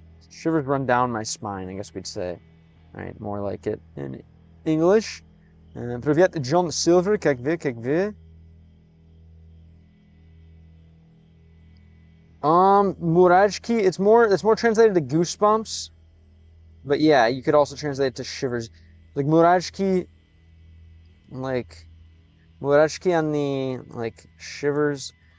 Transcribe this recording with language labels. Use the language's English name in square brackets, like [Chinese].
[English] Shivers run down my spine, I guess we'd say. Right, more like it in English. [Russian] Привет, John Silver, как вы? [English] Murachki, it's more translated to goosebumps. But yeah, you could also translate it to shivers. Like Murachki on the like shivers.